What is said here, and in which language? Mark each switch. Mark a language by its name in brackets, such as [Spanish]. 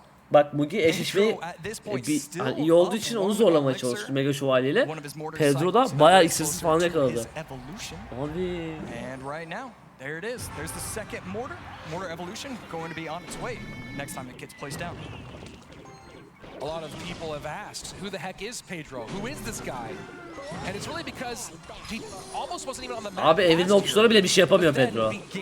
[Turkish] Bak Mugi eşleşmeyi hani iyi olduğu için onu zorlamaya çalıştı Mega Şövalye ile. Pedro da bayağı iksirsiz falan yakaladı. Abi. [English] There it is. There's the second mortar evolution going to be on its way next time it gets placed down. A lot of people have asked, who the heck is Pedro? Who is this guy? And it's really because he almost wasn't even on the map. [Turkish] Abi evinin okçuları bile bir şey yapamıyor Pedro.